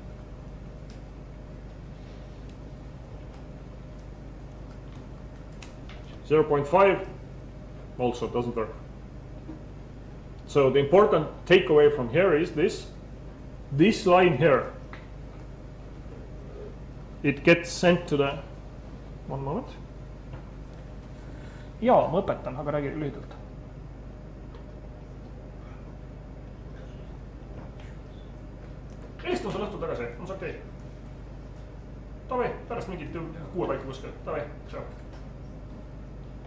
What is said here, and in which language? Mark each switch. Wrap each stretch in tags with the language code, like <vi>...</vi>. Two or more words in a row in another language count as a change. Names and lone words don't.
<en>.5 also doesn't work. So the important takeaway from here is this line here. It gets sent to the, one moment.</en> <et>Jaa, ma õpetan, aga räägi lühidalt. Helistame sulle õhtul tagasi, on see okei? Davai, pärast mingit 6 paika kuskil.</et>